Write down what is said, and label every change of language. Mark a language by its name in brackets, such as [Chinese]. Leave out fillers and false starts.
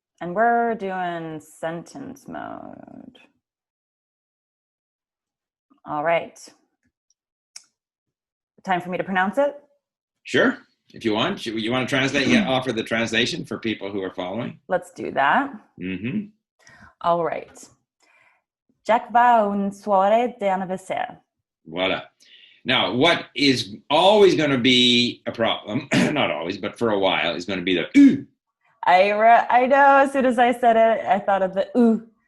[English] And we're doing sentence mode. All right. Time for me to pronounce it? Sure. If you want. You want to translate? Offer the translation for people who are following? Let's do that. Mm-hmm. All right. [French] Jack va un soirée d'anniversaire. Voila. [English] Now, what is always going to be a problem, not always, but for a while, is going to be the ooh. I know. As soon as I said it, I thought of the ooh.